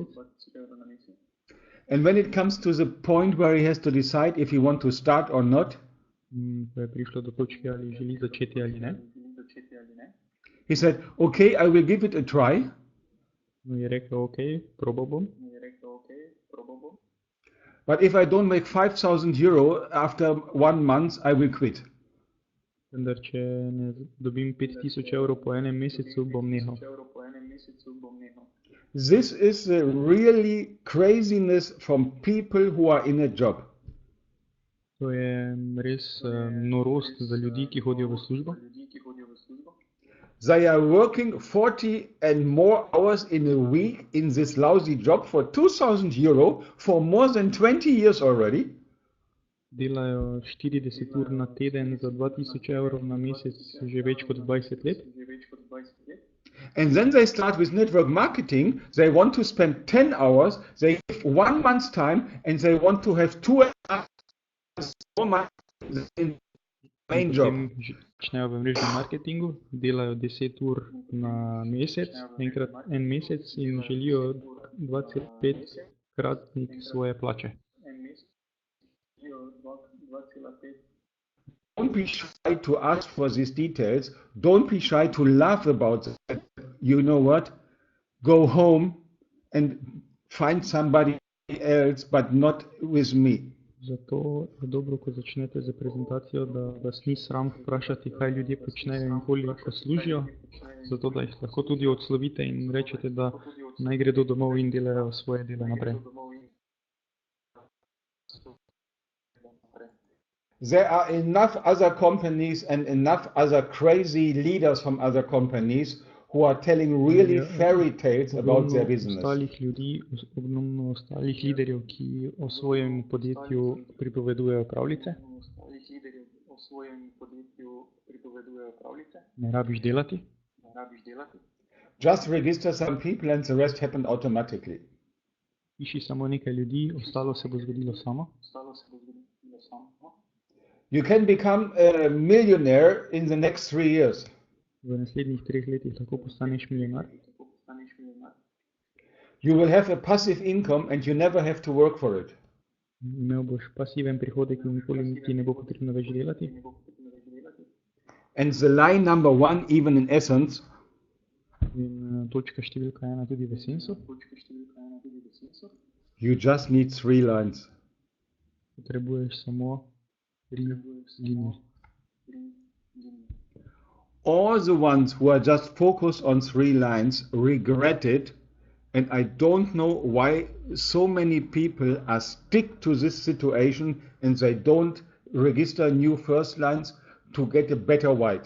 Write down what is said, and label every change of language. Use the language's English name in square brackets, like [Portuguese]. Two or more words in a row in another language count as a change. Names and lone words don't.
[English] And when it comes to the point where he has to decide if he wants to start or not, [Slovenian] Ko je prišlo do točke, ali želi začeti ali ne, [English] he said, okay, I will give it a try. [Slovenian] je rekel, ok, probal bom. [English] But if I don't make 5,000 euro after 1 month, I will quit. [Slovenian] Vendar, če ne dobim 5000 evrov po enem mesecu, bom nehal. [English] This is the really craziness from people who are in a job. [Slovenian] To je res norost za ljudi, ki hodijo v službo. [English] They are working 40 and more hours in a week in this lousy job for 2,000 euro for more than 20 years already. [Slovenian] Delajo 40 ur na teden za 2000 evrov na mesec že več kot 20 let. [English] And then they start with network marketing. They want to spend 10 hours. They have 1 month's time and they want to have 2.5 months in main job. [Slovenian] Začnejo v mrežnem marketingu, delajo 10 ur na mesec, enkrat en mesec in želijo 2,5 kratnik svoje plače. [English] Don't be shy to ask for these details. Don't be shy to laugh about it. You know what? Go home and find somebody else, but not with me. [Slovenian] Zato je dobro, ko začnete z prezentacijo, da vas ni sram vprašati, kaj ljudje počnejo in koliko služijo, zato da jih lahko tudi odslovite in rečete, da naj gredo domov in delajo svoje delo naprej. [English] There are enough other companies and enough other crazy leaders from other companies who are telling really fairy tales about their business. [Slovenian] Ostalih ljudi, ogromno ostalih liderjev, ki o svojem podjetju pripovedujejo pravljice. Ne rabiš delati. [English] Just register some people and the rest happened automatically. [Slovenian] Piši samo nekaj ljudi, ostalo se bo zgodilo samo. [English] You can become a millionaire in the next 3 years. [Slovenian] V naslednjih 3 letih lahko postaneš milijonar. [English] You will have a passive income and you never have to work for it. [Slovenian] Imel boš pasiven prihodek in nikoli ti ne bo potrebno več delati. [English] And the line number 1, even in Essens, [Slovenian] In točka številka 1 tudi v Essensu. [English] you just need 3 lines. [Slovenian] Potrebuješ samo 3 linije. [English] All the ones who are just focused on 3 lines regret it, and I don't know why so many people are stick to this situation and they don't register new first lines to get a better white.